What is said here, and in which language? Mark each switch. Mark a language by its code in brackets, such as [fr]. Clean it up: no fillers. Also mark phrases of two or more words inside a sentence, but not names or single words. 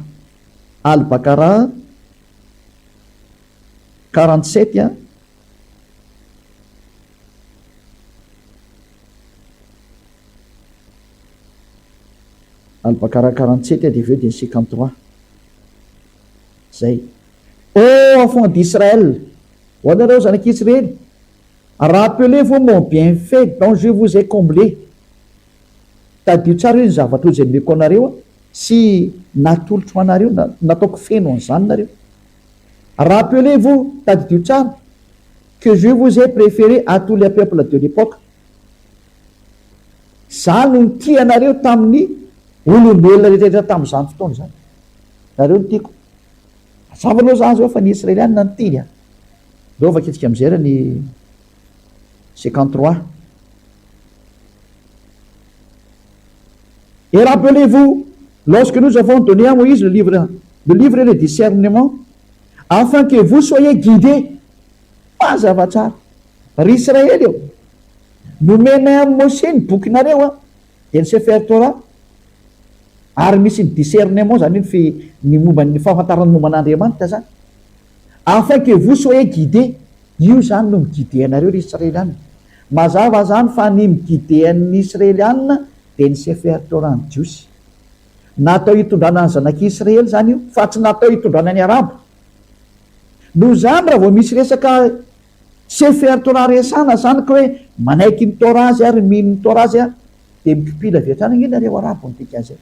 [mg] Al-Bakara 47 Al-Bakara 47 de avy eo de 53 zay. [fr] Ô enfants d'Israël, [mg] ho anareo zanak'Israely, [fr] rappelez-vous mon bienfait dont je vous ai comblé. [mg] Tadio tsara hoe ny zavatra izay nomeko anareo sy natolotro ho anareo nataoko feno an'izany nareo. [fr] Rappelez-vous, [mg] tadio tsara, [fr] que je vous ai préféré à tous les peuples de l'époque. [mg] Za no nitia anareo tamin'ny olombelona rehetrarehetra tamin'izany fotoana zany, nareo no tiako. Mazava aloha za zao fa ny Israeliana ny tiny ndao vakitsika am'izay raha ny 53. [fr] Et rappelez-vous, lorsque nous avons donné à Moïse le livre et le discernement, afin que vous soyez guidés. [mg] Mazava tsara, ry Israely eo nomena amin'ny Mosè ny bokinareo de ny Sefer Torah ary misy ny discernement zany ny momba ny fahafantarany momba an'Andriamanitra zany. [fr] Afin que vous soyez guidés, [mg] io zany no miguide anareo ry Israeliana. Mazava zany fa ny miguide an'ny Israeliana de ny Sefer Torah ny jiosy. Natao hitondrana ny zanak'Israely zany io fa tsy natao hitondrana ny arabo. No zany raha vao misy resaka Sefer Torah resana zany ka hoe manaiky ny Torah azy ary mino ny Torah azy de mikipila avy hatrany nge nareo arabo ny dika zay.